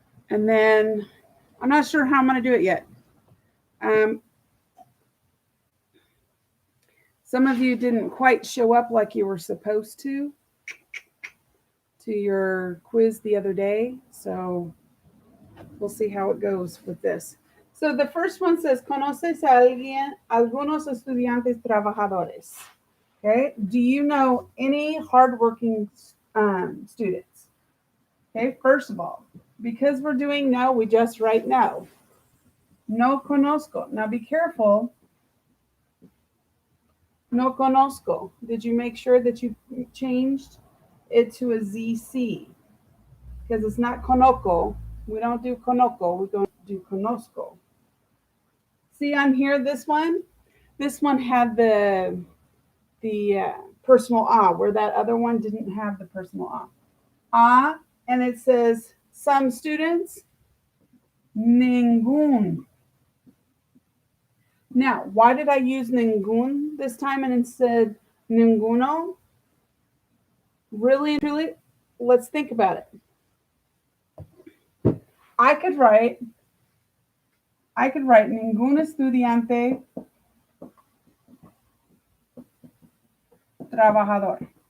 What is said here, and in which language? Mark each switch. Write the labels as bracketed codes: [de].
[en] And then I'm not sure how I'm going to do it yet. Some of you didn't quite show up like you were supposed to your quiz the other day. So we'll see how it goes with this. So the first one says, [es] ¿Conoces a alguien, algunos estudiantes trabajadores? [en] Okay. Do you know any hardworking students. Okay, first of all, because we're doing no, we just write no. [es] No conozco. [en] Now be careful. [es] No conozco. [en] Did you make sure that you changed it to a ZC? Because it's not conozco. We don't do conozco. We're going to do conozco. See on here, this one had the personal ah, where that other one didn't have the personal ah. Ah, and it says some students, ningún. Now, why did I use ningún this time and instead ninguno? Really and truly, let's think about it. I could write [es] ningún estudiante trabajador.